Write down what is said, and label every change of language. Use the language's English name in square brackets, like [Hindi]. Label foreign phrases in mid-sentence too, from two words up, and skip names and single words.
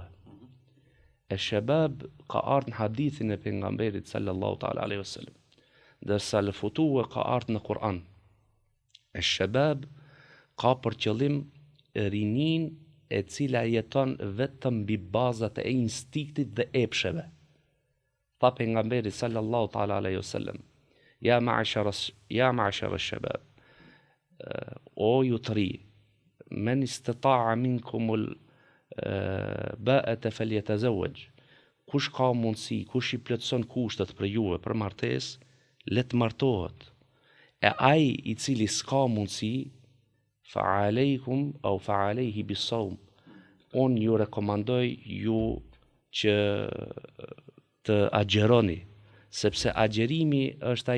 [Albanian] E shabab ka ardhur në hadithin e pejgamberit [Arabic] صلى الله تعالى عليه وسلم, [Albanian] ndërsa el futua ka ardhur në Kur'an. E shabab ka për qëllim rinin e cila jeton vetëm mbi bazat e instiktit dhe epsheve. Tha pejgamberi [Arabic] صلى الله تعالى عليه وسلم يا معشر الشباب, [Albanian] o ju të ri, [Arabic] من استطاع منكم الباءة فليتزوج, [Albanian] kush ka mundësi, kush i plotson kushtet për juve për martesë, le të martohet. E ai i cili s'ka mundësi, [Arabic] فعليه بالصوم, [Albanian] unë ju rekomandoj ju që të agjeroni, sepse agjerimi është ai